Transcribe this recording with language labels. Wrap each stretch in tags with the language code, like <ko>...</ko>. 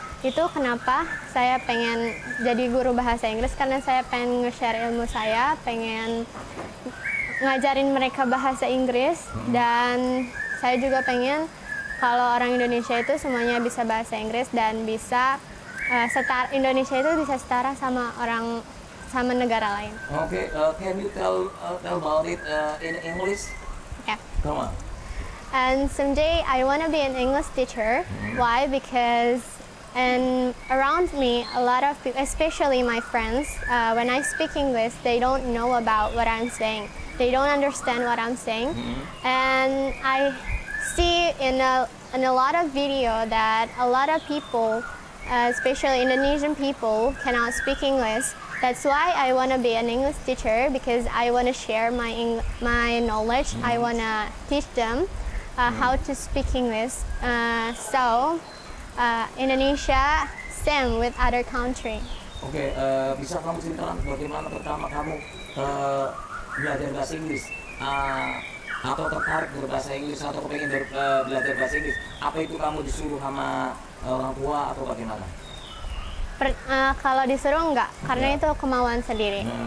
<id>Itu kenapa saya pengen jadi guru bahasa Inggris, karena saya pengen nge-share ilmu saya, pengen ngajarin mereka bahasa Inggris, dan saya juga pengen kalau orang Indonesia itu semuanya bisa bahasa Inggris dan bisa Indonesia itu bisa setara sama negara lain.</id> <en>Okay, can you tell about it in English? Okay. Come on. And someday I want to be an English teacher. Why? Because around me, a lot of people, especially my friends, when I speak English, they don't know about what I'm saying. They don't understand what I'm saying. And I see in a lot of video that a lot of people, especially Indonesian people, cannot speak English. That's why I want to be an English teacher, because I want to share my knowledge. I want to teach them how to speak English. So Indonesia same with other country.</en> <id>Oke, bisa kamu ceritakan bagaimana pertama kamu belajar bahasa Inggris? Atau tertarik berbahasa Inggris, atau pengen belajar bahasa Inggris? Apa itu kamu disuruh sama orang tua atau bagaimana? Kalau disuruh enggak, karena itu kemauan sendiri.</id>